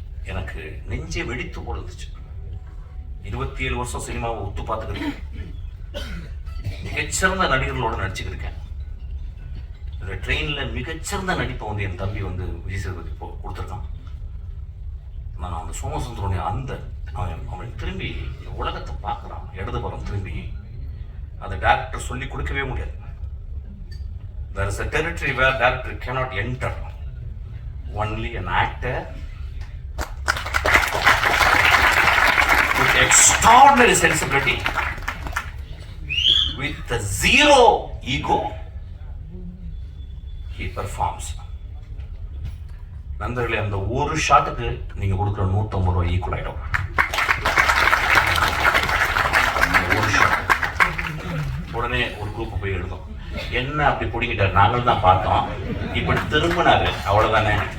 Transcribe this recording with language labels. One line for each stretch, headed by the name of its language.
Tamil: எனக்கு நெஞ்சே வெடித்து போடுச்சு. 27 வருஷம் சினிமாவை ஒத்து பார்த்துக்கிட்டு மிகச்சிறந்த நடிகர்களோட நடிச்சுக்கிட்டு இருக்கேன். ட்ரெயின்ல மிகச்சிறந்த நடிப்பை வந்து என் தம்பி வந்து விஜய் சேதுபதி கொடுத்துருக்கான். நான் அந்த சோமசுந்தரனுடைய அவன் திரும்பி உலகத்தை பார்க்குறான். இடதுபுறம் திரும்பி அந்த டைரக்டர் சொல்லி கொடுக்கவே முடியாது.
English: There is a territory where director cannot enter. Only an actor with extraordinary sensibility, with a zero ego, he performs.
Tamil: நண்பர்களே, அந்த ஒரு ஷாட்டுக்கு நீங்க கொடுக்குற 150 ரூபாய் ஈக்குவல் ஆயிடும். உடனே ஒரு குரூப் போய் எழுதும், என்ன அப்படி பிடிக்கிட்டாரு, நாங்கள் தான் பார்த்தோம், இப்படி திரும்பினாரு, அவ்வளவுதானே.